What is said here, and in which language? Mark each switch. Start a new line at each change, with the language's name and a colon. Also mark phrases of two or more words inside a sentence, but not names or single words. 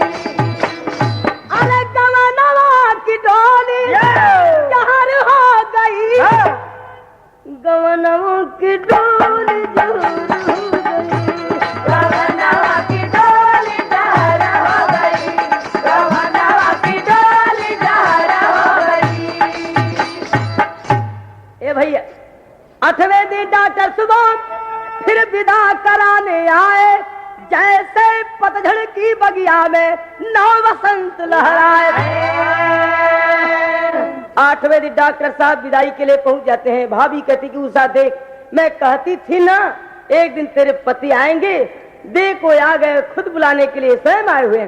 Hindi: अरे गवनवा की डोली जहर हो गई, गवनवा की डोली जहर हो गई, गवनवा की डोली जहर हो गई, गवनवा की डोली जहर हो गई। ए भैया, 8वें दिन डॉक्टर सुबह फिर विदा कराने आए, जैसे पतझड़ की बगिया में नव वसंत लहराए। 8वें दिन डॉक्टर साहब विदाई के लिए पहुंच जाते हैं। भाभी कहती कि उषा देख, मैं कहती थी ना एक दिन तेरे पति आएंगे, देखो आ गए, खुद बुलाने के लिए स्वयं आए हुए।